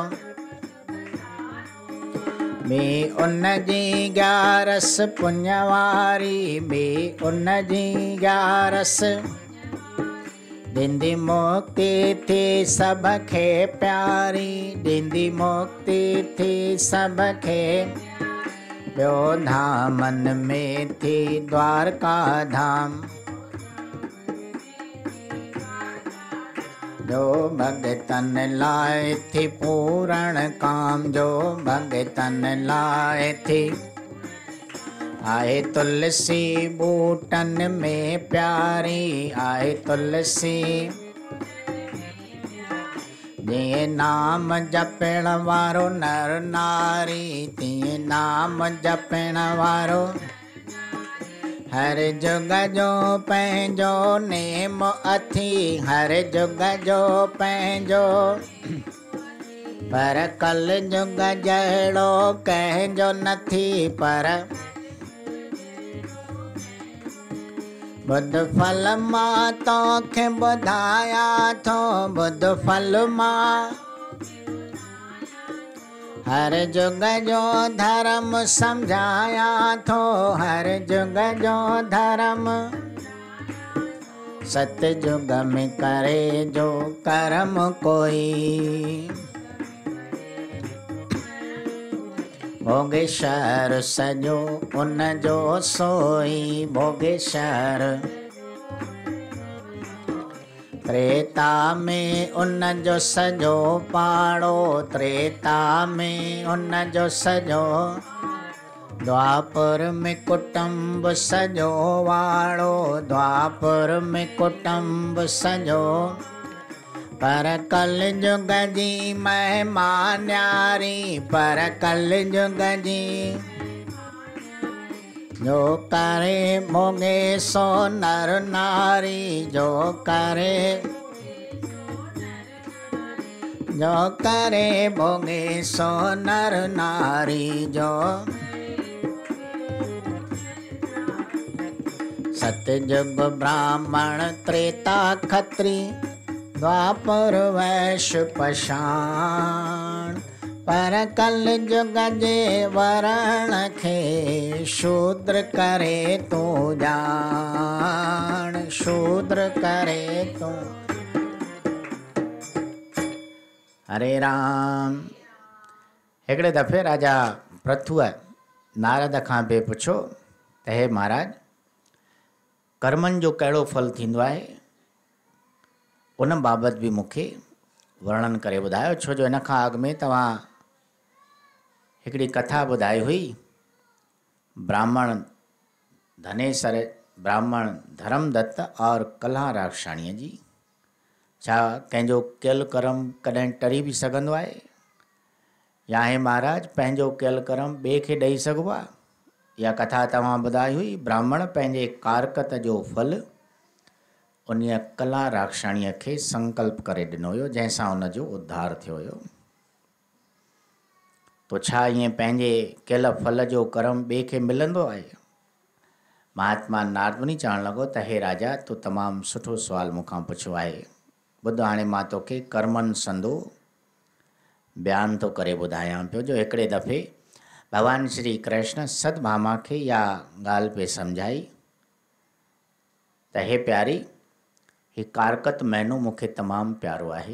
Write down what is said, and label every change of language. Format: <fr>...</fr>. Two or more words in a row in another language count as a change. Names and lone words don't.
<sd>बि उन जी ग्यारस पुण्य वारी, बि उन जी ग्यारस ॾींदी मुक्ति थी सभ खे प्यारी, ॾींदी मुक्ति थी सभ खे। ॿियो धामन में थी द्वारका धाम, जो भगतन लाइ थी पूरण काम, जो भगतन लाइ थी। आहे तुलसी बूटन में प्यारी, आहे तुलसी जीअं नाम जपण वारो नर नारी, तीअं नाम जपण वारो हर जुग जो पंहिंजो नेम अथी, हर जुग जो पंहिंजो। पर कल जुग जहिड़ो कंहिंजो नथी, पर बुध फल मां तोखे ॿुधाया थो, बुध फल मां हर जुग जो धर्म समझाया थो, हर जुग जो धर्म सतयुग में करे जो कर्म कोई। भोगेश्वर सॼो उन जो सोई, भोगेश्वर त्रेता में उन जो सॼो पाड़ो, त्रेता में उन जो सॼो, द्वापर में कुटुंब सॼो वाड़ो, द्वापर में कुटुंब सॼो, पर कल युग जी महिमा न्यारी, पर कल युग जी जो करे भोगे सो नर नारी, जो करे भोगे सो नर नारी, जो सतयुग ब्राह्मण त्रेता खत्री, द्वापर वैश्य पाषाण, पर कल युग जे वरण खे शूद्र करे तू जान, शूद्र करे तू।</sd> <sa>हरे राम।</sa> <sd>हिकिड़े दफ़े राजा पृथुअ नारद खां बि पुछो त हे महाराज, कर्मनि जो कहिड़ो फल थींदो आहे, उन बाबति बि मूंखे वर्णन करे ॿुधायो, छो जो इन खां अॻु में तव्हां हिकिड़ी कथा ॿुधाई हुई ब्राह्मण धनेसर, ब्राह्मण धर्मदत्त और कल्हा राक्षाणीअ जी। छा कंहिंजो कयल कर्म कॾहिं टरी बि सघंदो आहे, या हे महाराज पंहिंजो कयल कर्म ॿिए खे ॾेई सघिबो आहे? इहा कथा तव्हां ॿुधाई हुई। ब्राह्मण पंहिंजे कारकत जो फल उन कल्हा राक्षाणीअ खे संकल्प करे ॾिनो हुयो, जंहिंसां उनजो उद्धार थियो हुयो। तो छा ईअं पंहिंजे कयल फल जो कर्म ॿिए खे मिलंदो आहे? महात्मा नारद मुनि चवणु लॻो त हे राजा, तूं तमामु सुठो सुवालु मूंखां पुछियो आहे। ॿुध, हाणे मां तोखे कर्मनि संदो बयानु थो करे ॿुधायां पियो, जो हिकिड़े दफ़े भॻवानु श्री कृष्ण सतभामा खे इहा ॻाल्हि पे सम्झाई त हे प्यारी, ही कारकत महीनो मूंखे तमामु प्यारो आहे।</sd>